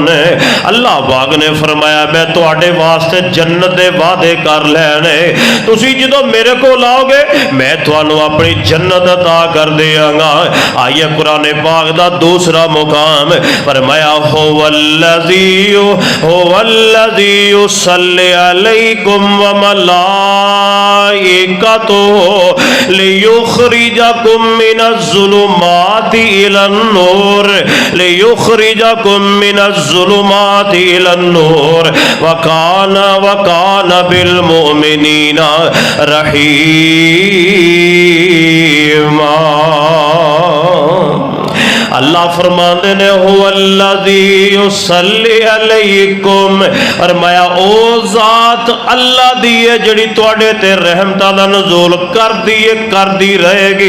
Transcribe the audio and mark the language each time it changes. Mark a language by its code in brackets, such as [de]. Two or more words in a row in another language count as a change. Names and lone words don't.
[pa] اللہ پاک نے فرمایا میں تہاڈے واسطے جنت دے وعدے کر لینے، تسی جدوں میرے کو آؤ گے میں تہانوں اپنی جنت عطا کر دیں گا. آئیے قرآن پاک دا دوسرا مقام فرمایا [ar] هو الذي يصلي عليكم وملائكته ليخرجكم من الظلمات إلى النور ليخرجكم من الظلمات إلى النور وكان بالمؤمنين رحيما. [pa] اللہ فرماتے نے [ar] هو الذي يصلي عليكم. [pa] فرمایا او ذات اللہ دی ہے جہڑی تہاڈے تے رحمتاں دا نزول کردی رہے گی.